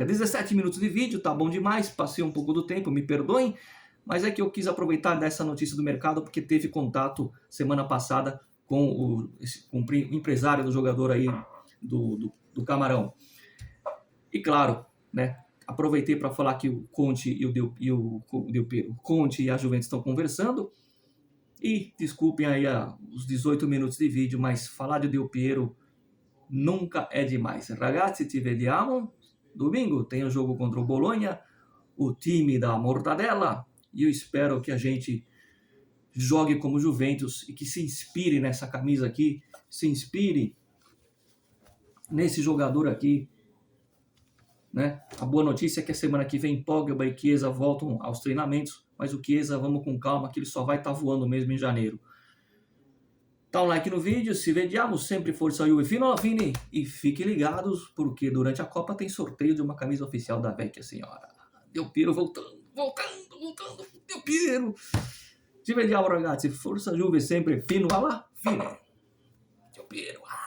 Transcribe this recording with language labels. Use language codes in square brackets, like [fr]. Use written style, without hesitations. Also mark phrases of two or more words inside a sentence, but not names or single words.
[pt] 17 minutos de vídeo, tá bom demais, passei um pouco do tempo, me perdoem, mas é que eu quis aproveitar dessa notícia do mercado porque teve contato semana passada com o empresário do jogador aí do Camarão. E claro, né, aproveitei para falar que o Conte e o Conte e a Juventus estão conversando. E desculpem aí os 18 minutos de vídeo, mas falar de Del Piero nunca é demais. [it] Ragazzi, ci vediamo. [pt] Domingo tem o jogo contra o Bologna, o time da Mortadela. E eu espero que a gente jogue como Juventus e que se inspire nessa camisa aqui, se inspire nesse jogador aqui, né? A boa notícia é que a semana que vem Pogba e Chiesa voltam aos treinamentos, mas o Chiesa, vamos com calma, que ele só vai estar voando mesmo em janeiro. Dá um like no vídeo, [it] se vediamo, [pt] sempre força Juve [it] fino alla fine, [pt] e fiquem ligados, porque durante a Copa tem sorteio de uma camisa oficial da Vecchia Senhora. Del Piero voltando, Del Piero. [it] Ci vediamo ragazzi, forza Juve sempre fino alla fine. Del Piero.